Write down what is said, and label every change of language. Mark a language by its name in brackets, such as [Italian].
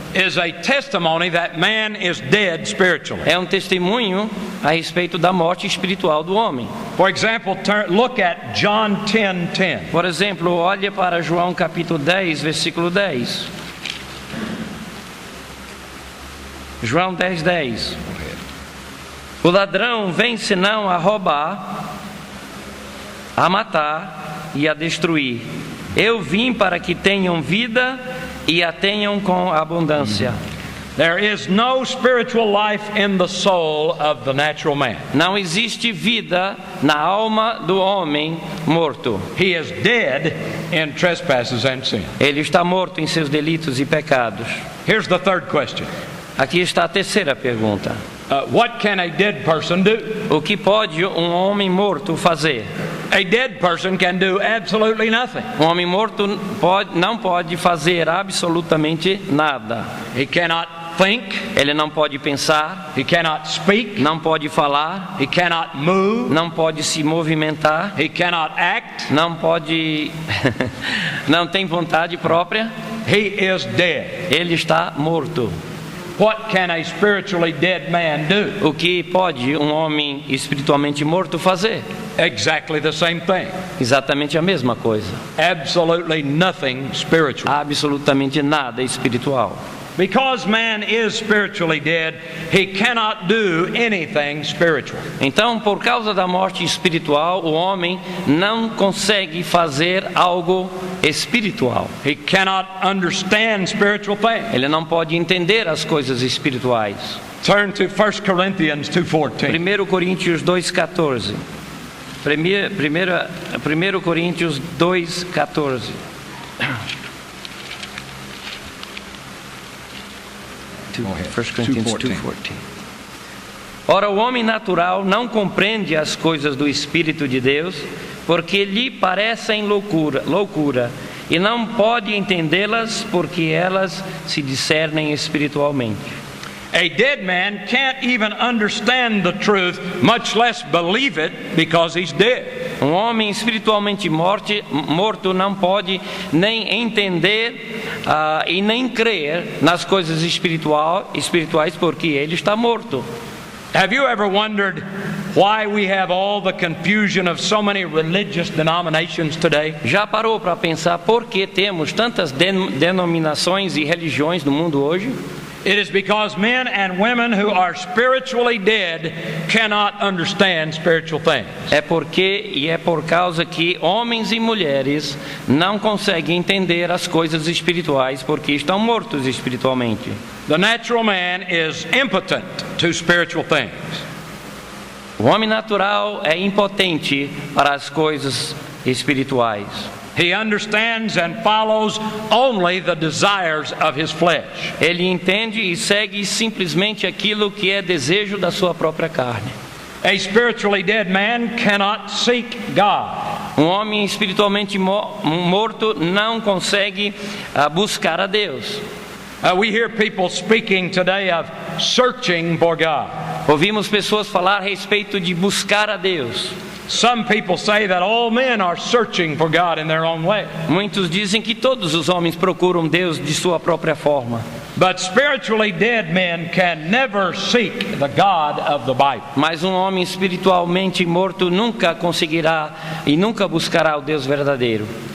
[English] is a testimony that man is dead spiritually. [Portuguese] É um testemunho a respeito da morte espiritual do homem. [English] For example, look at John 10:10. [Portuguese] Por exemplo, olhe para João capítulo 10, versículo 10. João 10:10. O ladrão vem senão a roubar, a matar e a destruir. Eu vim para que tenham vida e a tenham com abundância. [English] There is no spiritual life in the soul of the natural man. [Portuguese] Não existe vida na alma do homem morto. [English] He is dead in trespasses and sin. [Portuguese] Ele está morto em seus delitos e pecados. [English] Here's the third question. [Portuguese] Aqui está a terceira pergunta. [English] What can a dead person do? [Portuguese] O que pode um homem morto fazer? [English] A dead person can do absolutely nothing. [Portuguese] Um homem morto não pode fazer absolutamente nada. [English] He cannot think. [Portuguese] Ele não pode pensar. [English] He cannot speak. [Portuguese] Não pode falar. [English] He cannot move. [Portuguese] Não pode se movimentar. [English] He cannot act. [Portuguese] Não pode não tem vontade própria. [English] He is dead. [Portuguese] Ele está morto. [English] What can a spiritually dead man do? [Portuguese] O que pode um homem espiritualmente morto fazer? [English] Exactly the same thing. [Portuguese] Exatamente a mesma coisa. [English] Absolutely nothing spiritual. [Portuguese] Absolutamente nada espiritual. [English] Because man is spiritually dead, he cannot do anything spiritual. [Portuguese] Então, por causa da morte espiritual, o homem não consegue fazer algo espiritual. [English] He cannot understand spiritual things. [Portuguese] Ele não pode entender as coisas espirituais. [English] Turn to 1 Corinthians 2:14. [Portuguese] 1 Coríntios 2:14. 1 Coríntios 2:14. 1 Coríntios 2:14. Ora, o homem natural não compreende as coisas do Espírito de Deus, porque lhe parecem loucura, e não pode entendê-las, porque elas se discernem espiritualmente. [English] A dead man can't even understand the truth, much less believe it, because he's dead. [Portuguese] Um homem espiritualmente morto não pode nem entender e nem crer nas coisas espirituais, porque ele está morto. [English] Have you ever wondered why we have all the confusion of so many religious denominations today? [Portuguese] Já parou para pensar por que temos tantas denominações e religiões no mundo hoje? [English] It is because men and women who are spiritually dead cannot understand spiritual things. [Portuguese] É por causa que homens e mulheres não conseguem entender as coisas espirituais porque estão mortos espiritualmente. [English] The natural man is impotent to spiritual things. [Portuguese] O homem natural é impotente para as coisas espirituais. [English] He understands and follows only the desires of his flesh. [Portuguese] Ele entende e segue simplesmente aquilo que é desejo da sua própria carne. [English] A spiritually dead man cannot seek God. [Portuguese] Um homem espiritualmente morto não consegue buscar a Deus. [English] We hear people speaking today of searching for God. [Portuguese] Ouvimos pessoas falar a respeito de buscar a Deus. [English] Some people say that all men are searching for God in their own way. [Portuguese] Muitos dizem que todos os homens procuram Deus de sua própria forma. [English] But spiritually dead men can never seek the God of the Bible. [Portuguese] Mas um homem espiritualmente morto nunca conseguirá e nunca buscará o Deus verdadeiro.